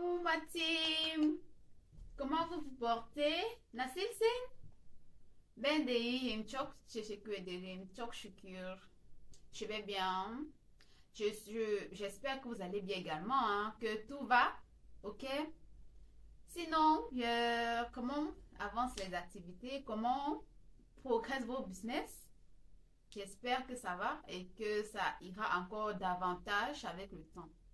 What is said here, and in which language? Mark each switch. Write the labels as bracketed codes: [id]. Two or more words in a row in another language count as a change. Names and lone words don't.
[fr] ma team! Comment vous vous portez? [tr] Nasılsın? Ben de iyiyim. Çok teşekkür ederim. Çok şükür. [fr] Je vais bien. J'espère que vous allez bien également, hein, que tout va. Ok? Sinon, comment avancent les activités? Comment progressent vos business? J'espère que ça va et que ça ira encore davantage avec le temps.